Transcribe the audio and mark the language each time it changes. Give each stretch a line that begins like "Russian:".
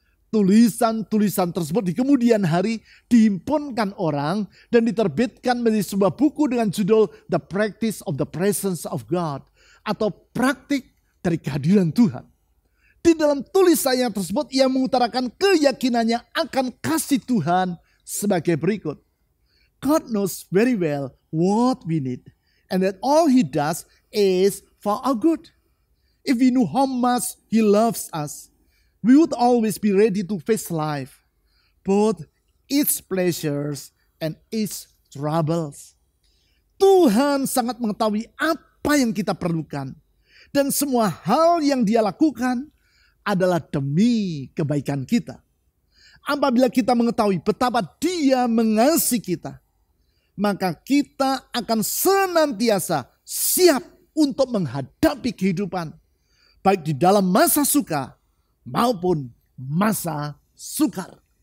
Indonesian: Tulisan-tulisan tersebut di kemudian hari dihimpunkan orang dan diterbitkan menjadi sebuah buku dengan judul The Practice of the Presence of God, atau praktik dari kehadiran Tuhan. Di dalam tulisannya tersebut ia mengutarakan keyakinannya akan kasih Tuhan sebagai berikut.
English: God knows very well what we need, and that all He does is for our good. If we knew how much He loves us, we would always be ready to face life, both its pleasures and its troubles.
Indonesian: Tuhan sangat mengetahui apa yang kita perlukan, dan semua hal yang Dia lakukan adalah demi kebaikan kita. Apabila kita mengetahui betapa Dia mengasihi kita, maka kita akan senantiasa siap untuk menghadapi kehidupan, baik di dalam masa suka maupun masa sukar.